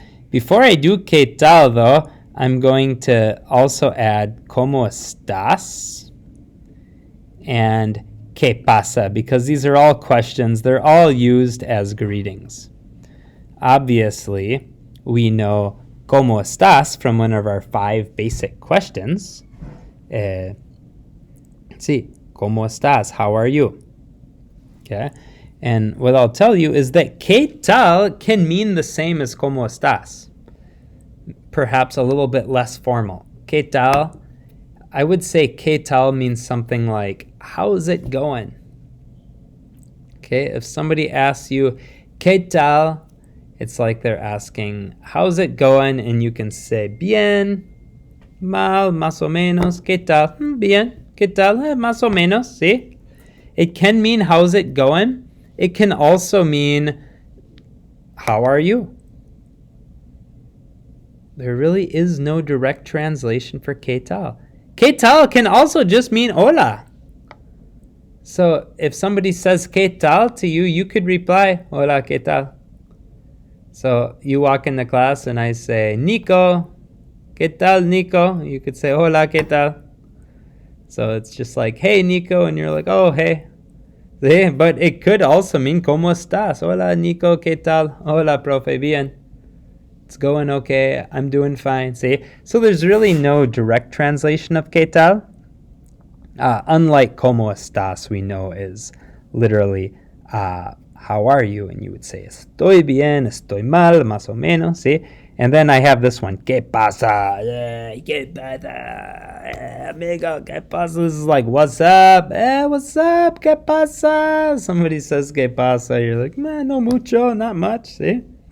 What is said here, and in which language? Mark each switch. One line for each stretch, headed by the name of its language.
English: Before I do ¿qué tal, though, I'm going to also add ¿cómo estás?
Spanish: And ¿qué pasa?
English: Because these are all questions. They're all used as greetings. Obviously, we know ¿cómo estás? From one of our 5 basic questions. Sí, ¿cómo estás? How are you? Okay. And what I'll tell you is that ¿qué tal? Can mean the same as ¿cómo estás? Perhaps a little bit less formal. ¿Qué tal? I would say ¿qué tal? Means something like, how's it going? Okay, if somebody asks you, ¿qué tal? It's like they're asking, how's it going?
Spanish: And you can say, bien, mal, más o menos, ¿qué tal? Bien, ¿qué tal? Más o menos, ¿sí?
English: It can mean, how's it going? It can also mean, how are you? There really is no direct translation for ¿qué tal? ¿Qué tal? Can also just mean hola. So if somebody says ¿qué tal? To you, you could reply, hola, ¿qué tal? So you walk into class and I say, Nico, ¿qué tal, Nico? You could say, hola, ¿qué tal? So it's just like, hey, Nico, and you're like, oh, hey.
Spanish: Sí, but it could also mean, ¿cómo estás? Hola, Nico, ¿qué tal?
English: Hola, profe, bien. It's going okay. I'm doing fine. See? So there's really no direct translation of ¿qué tal? Unlike ¿cómo estás? We know is literally how are you?
Spanish: And you would say, estoy bien, estoy mal, más o menos, ¿sí?
English: And then I have this one, ¿qué pasa? ¿Qué pasa? Amigo, ¿qué pasa? This is like, what's up? What's up?
Spanish: ¿Qué pasa? Somebody says, ¿qué pasa?
English: You're like, man, no mucho, not much, ¿sí?